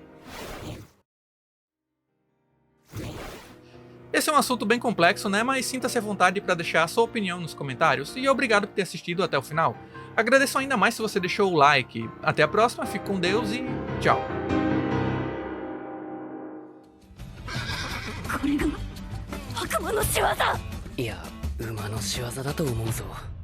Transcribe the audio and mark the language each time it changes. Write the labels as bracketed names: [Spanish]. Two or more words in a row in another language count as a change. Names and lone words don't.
[Portuguese] Esse é um assunto bem complexo, né? Mas sinta-se à vontade para deixar a sua opinião nos comentários e obrigado por ter assistido até o final. Agradeço ainda mais se você deixou o like. Até a próxima, fique com Deus e tchau. [Japanese] これが悪魔の仕業。いや、馬の仕業だと思うぞ。